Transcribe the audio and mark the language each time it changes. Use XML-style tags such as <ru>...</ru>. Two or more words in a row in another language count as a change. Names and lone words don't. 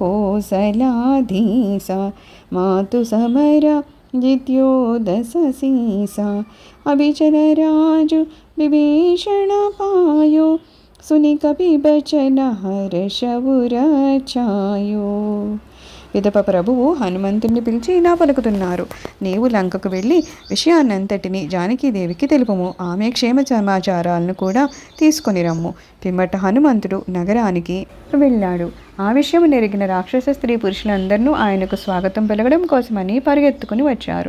<awa>कौशलाधीसा, मातु समरा जित्योदस सीसा, अभिचर राजु विभीषण पायो, सुनि कपि बचन हर्ष उर छायो।</awa> <te>పిదప ప్రభువు హనుమంతుణ్ణి పిలిచి ఇలా పలుకుతున్నారు. నీవు లంకకు వెళ్ళి విషయాన్నంతటిని జానకీదేవికి తెలుపుము. ఆమె క్షేమ సమాచారాలను కూడా తీసుకొని రమ్ము. పిమ్మట హనుమంతుడు నగరానికి వెళ్ళాడు. ఆ విషయం నెరిగిన రాక్షస స్త్రీ పురుషులందరూ ఆయనకు స్వాగతం పలకడం కోసమని పరిగెత్తుకుని వచ్చారు.</te>